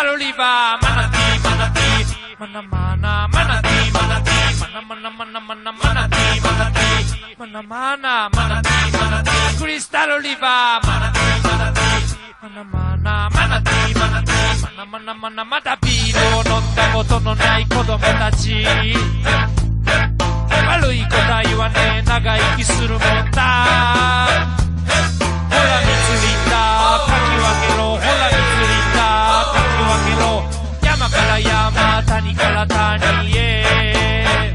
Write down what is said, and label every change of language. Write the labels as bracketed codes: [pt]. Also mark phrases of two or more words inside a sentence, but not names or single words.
[en] river, manatee, manatee, mana mana manatee, manatee, mana mana mana mana manatee, manatee, mana mana manatee, manatee, crystal river, manatee, manatee, mana mana manatee, manatee, mana mana mana [ja] まだビールを飲んだことのない子供たち。悪いことは言わねえ、長生きするもんだ。ほら水リンだ、かき分けろ。ほら水リンだ、かき分けろ。山から山、谷から谷へ。